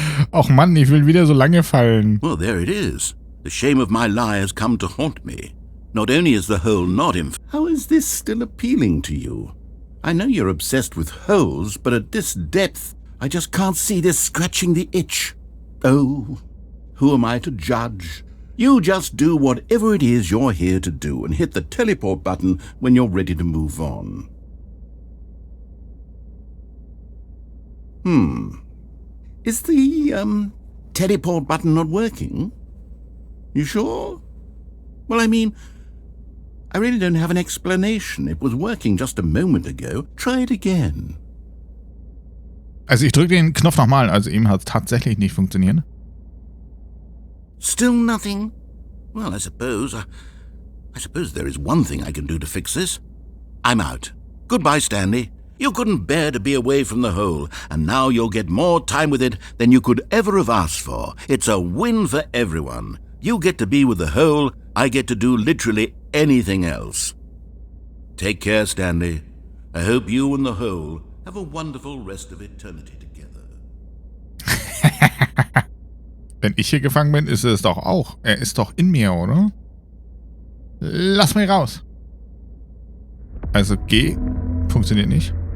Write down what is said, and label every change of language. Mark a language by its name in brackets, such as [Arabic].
[German] Och Mann, ich will wieder so lange fallen. [English] Well, there it is. The shame of my lie has come to haunt me. Not only is the hole not infinite... How is this still appealing to you? I know you're obsessed with holes, but at this depth, I just can't see this scratching the itch. Oh, who am I to judge? You just do whatever it is you're here to do and hit the teleport button when you're ready to move on. Is the, teleport button not working? You sure? Well, I mean, I really don't have an explanation. It was working just a moment ago. Try it again. [German] Also ich drücke den Knopf nochmal, also ihm hat es tatsächlich nicht funktioniert. [English] Still nothing? Well, I suppose there is one thing I can do to fix this. I'm out. Goodbye, Stanley. You couldn't bear to be away from the hole, and now you'll get more time with it than you could ever have asked for. It's a win for everyone. You get to be with the hole, I get to do literally anything else. Take care, Stanley. I hope you and the hole have a wonderful rest of eternity together. [German] Wenn ich hier gefangen bin, ist es doch auch. Er ist doch in mir, oder? Lass mich raus. Also G funktioniert nicht.